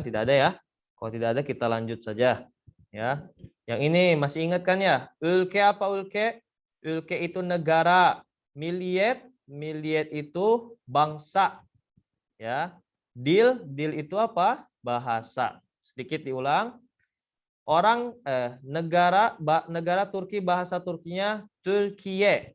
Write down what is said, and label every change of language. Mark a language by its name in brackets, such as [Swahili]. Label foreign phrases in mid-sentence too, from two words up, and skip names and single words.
[Indonesian] Tidak ada ya? Kalau tidak ada kita lanjut saja ya. Yang ini masih ingat kan ya? Ülke apa ülke? Ülke itu negara. Milliyet itu bangsa ya. Dil itu apa? Bahasa. Sedikit diulang. Negara Turki, bahasa Turkinya Türkiye.